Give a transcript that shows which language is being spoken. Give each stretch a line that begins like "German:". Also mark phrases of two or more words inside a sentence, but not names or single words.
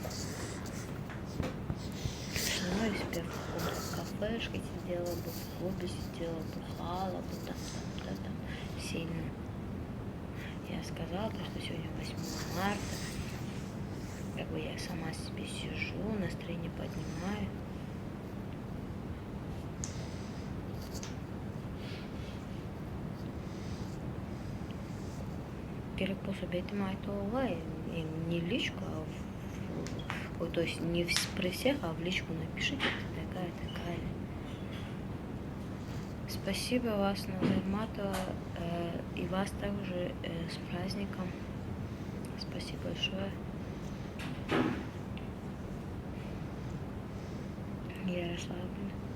Russian: Пришла из кафешки, сидела бы в клубе, сидела, бухала бы там, да, там сильно. Я сказала, что сегодня 8 марта, как бы я сама себе сижу, настроение поднимаю.
Kazakh: Керек болса бетіме айтуға,
Russian: не в личку, а то есть не при всех, а в личку напишите, ты такая. Спасибо вас, Нурматова, и вас также с праздником. Спасибо большое. Я расслаблена.